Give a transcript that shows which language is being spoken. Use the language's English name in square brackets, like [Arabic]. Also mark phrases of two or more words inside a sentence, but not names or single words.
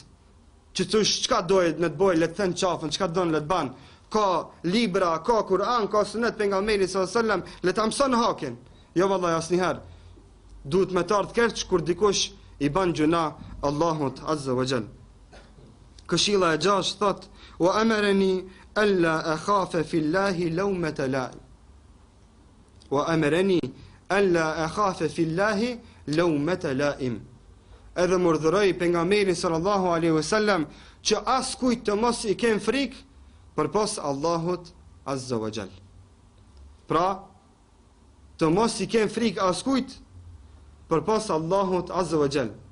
[Albanian] Që thosh çka dohet në të bëj, le të thën qafën, çka don le të ban. Ka libra, ka Kur'an, ka sunet pejgamberit [Arabic] صلى الله عليه وسلم, [Albanian] le ta mëson hakin. Jo vallahi asnjëherë. Duhet me të ardh keq kur dikush i ban gjuna Allahut [Arabic] عز وجل. [Albanian] Këshilla e 6 thot: [Arabic] "وأمرني ألا أخاف في الله لومة لائم." وأمرني ألا أخاف في الله لومة لائم. [Albanian] Edhe më urdhëroi pejgamberi [Arabic] صلى الله عليه وسلم [Albanian] që askujt të mos i kem frikë përpos Allahut [Arabic] عز وجل. [Albanian] Pra, të mos i kem frikë askujt përpos Allahut [Arabic] عز وجل.